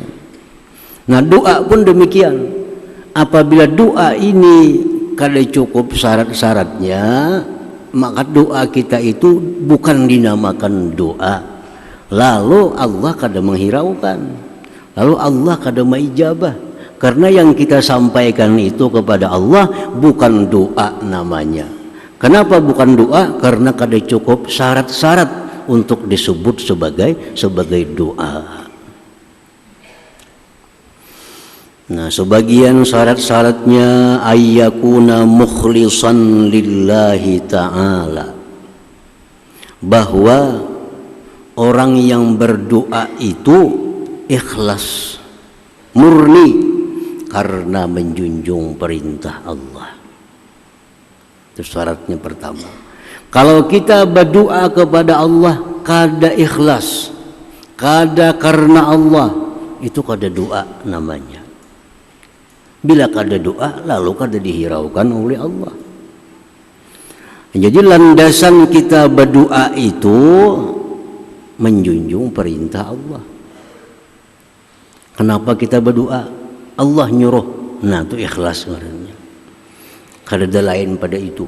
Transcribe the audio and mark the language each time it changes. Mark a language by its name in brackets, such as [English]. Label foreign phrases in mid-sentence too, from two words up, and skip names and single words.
[Banjar] Nah doa pun demikian, apabila doa ini kada cukup syarat-syaratnya, maka doa kita itu bukan dinamakan doa, lalu Allah kada menghiraukan, lalu Allah kada mengijabah, [Indonesian] karena yang kita sampaikan itu kepada Allah bukan doa namanya. Kenapa bukan doa? [Banjar] Karena kada cukup syarat-syarat untuk disebut sebagai doa. [Indonesian] Nah, sebagian syarat-syaratnya [Arabic] ayyakuna mukhlishan lillahi ta'ala, [Indonesian] bahwa orang yang berdoa itu ikhlas, murni karena menjunjung perintah Allah. [Banjar] Itu syaratnya pertama. Kalau kita berdoa kepada Allah kada ikhlas, kada karena Allah, itu kada doa namanya. Bila kada doa, lalu kada dihiraukan oleh Allah. [Indonesian] Jadi landasan kita berdoa itu menjunjung perintah Allah. Kenapa kita berdoa? Allah nyuruh. [Banjar] Nah, itu ikhlas ngarannya. Kada ada lain pada itu.